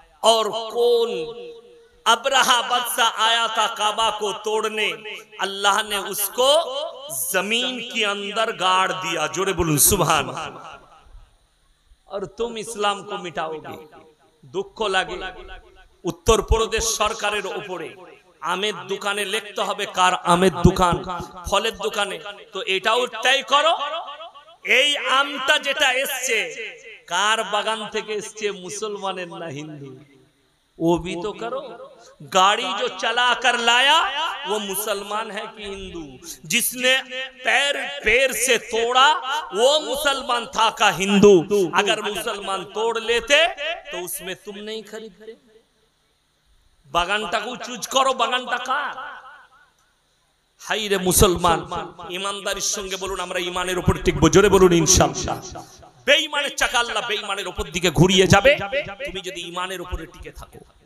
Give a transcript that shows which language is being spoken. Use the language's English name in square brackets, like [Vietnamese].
[Hindi] और कौन अब्रहा बदशाह आया था काबा को तोड़ने, अल्लाह ने उसको जमीन के अंदर गाड़ दिया। जोरे बोलूं सुभान। और तुम इस्लाम को मिटाओगे, दुख लगे। [Bangla] उत्तर प्रदेश सरकारेर उपरे आमेर दुकाने लिखते হবে কার আমের দোকান, ফলের দোকানে, তো এটাও তাই করো। এই আমটা যেটা এসছে কার বাগান থেকে এসছে? মুসলমানের না হিন্দু? [Hindi] वो भी तो करो। गाड़ी जो चला कर लाया वो मुसलमान है कि हिंदू? जिसने पैर से तोड़ा वो मुसलमान था का हिंदू? अगर मुसलमान तोड़ लेते तो उसमें तुम नहीं खरीदते। [Bangla] বাগানটাকে চুজ করো, বাগানটা কার? হাই রে মুসলমান, ইমানদারির সঙ্গে বলুন আমরা ইমানের উপর টিকবো। জোরে বলুন ইনশাআল্লাহ। বেঈমানের চাকা আল্লাহ বেঈমানের উপর দিকে ঘুরিয়ে যাবে তুমি যদি ইমানের উপরে টিকে থাকো।